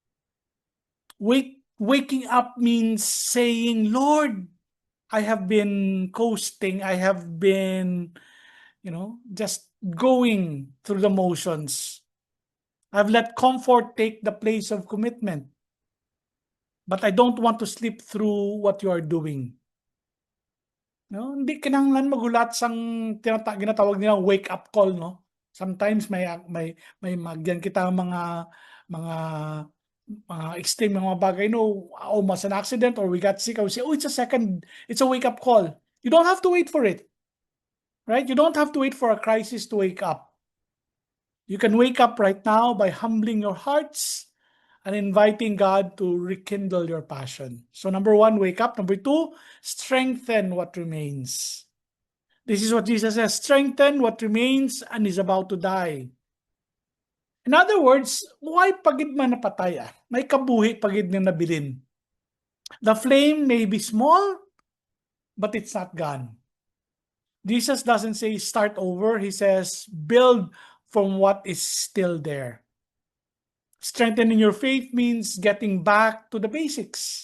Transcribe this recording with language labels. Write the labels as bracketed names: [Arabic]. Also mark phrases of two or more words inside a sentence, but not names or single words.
[English] Waking up means saying, Lord, I have been coasting, I have been, just going through the motions. I've let comfort take the place of commitment. But I don't want to slip through what you are doing. [Hiligaynon] No, hindi kinahanglan magulat sang ginatawag nilang [English] wake up call, [Hiligaynon] no? Sometimes may magyan kita mga extreme mga bagay, no? [English] Oh, mas an accident or we got sick, I would say, oh, it's a wake up call. You don't have to wait for it. Right? You don't have to wait for a crisis to wake up. You can wake up right now by humbling your hearts and inviting God to rekindle your passion. So number 1, wake up. Number 2, strengthen what remains. This is what Jesus says, strengthen what remains and is about to die. [Hiligaynon] In other words, why pagid man napatay? May kabuhi pagid nga nabilin. [English] The flame may be small, but it's not gone. Jesus doesn't say start over. He says build from what is still there. Strengthening your faith means getting back to the basics.